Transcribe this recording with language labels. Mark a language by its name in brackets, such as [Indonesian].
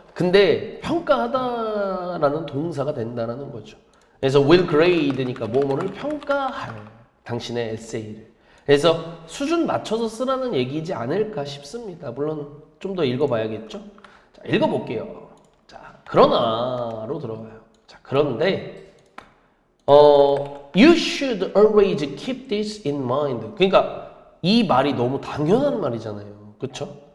[Korean] 근데 평가하다라는 동사가 된다는 거죠. 그래서 [English] will grade [Korean] 니까 뭐뭐를 평가할 당신의 에세이를. 그래서 수준 맞춰서 쓰라는 얘기지 않을까 싶습니다. 물론 좀 더 읽어봐야겠죠. 자, 읽어볼게요. 자, 그러나로 들어가요. 자, 그런데 [English] you should always keep this in mind. [Korean] 그러니까 이 말이 너무 당연한 말이잖아요. 그렇죠?